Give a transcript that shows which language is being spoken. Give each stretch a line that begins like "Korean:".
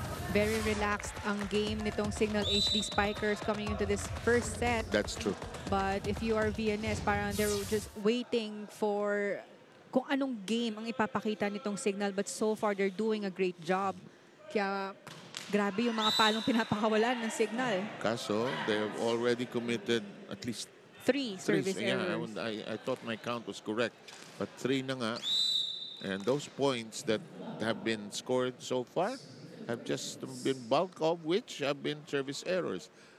English: Very relaxed ang game nitong Signal HD Spikers coming into this first set. That's true. But if you are VNS, parang they're just waiting for
Filipino: kung anong game ang ipapakita nitong
English: Signal. But so far, they're doing a great job.
Filipino: Kaya grabe yung mga palong pinapakawalan ng Signal.
English: Kaso, they have already committed at least 3 service errors. I thought my count was correct. But 3 na nga. And those points that have been scored so far have just been bulk of which have been service errors.